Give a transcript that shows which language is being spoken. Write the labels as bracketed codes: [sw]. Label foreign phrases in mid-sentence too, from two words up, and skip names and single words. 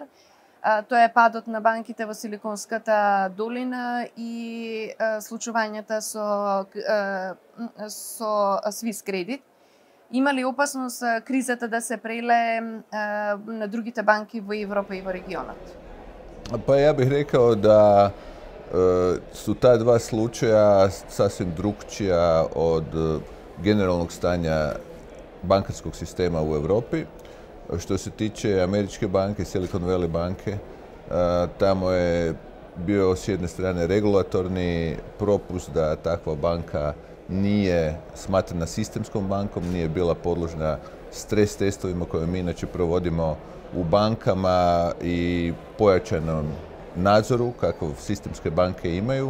[mk] Тоа е падот на банките во Силиконската долина и случувањата со Swiss Credit. Има ли опасност кризата да се прелее на другите банки во Европа и во регионот? [hr] Pa ja bih rekao da su ta dva slučaja sasvim drukčija od generalnog stanja bankarskog sistema u Europi. Što se tiče Američke banke, Silicon Valley banke, tamo je bio s jedne strane regulatorni propust da takva banka nije smatrana sistemskom bankom, nije bila podložna stres testovima koje mi inače provodimo u bankama i pojačanom nadzoru kakvog sistemske banke imaju.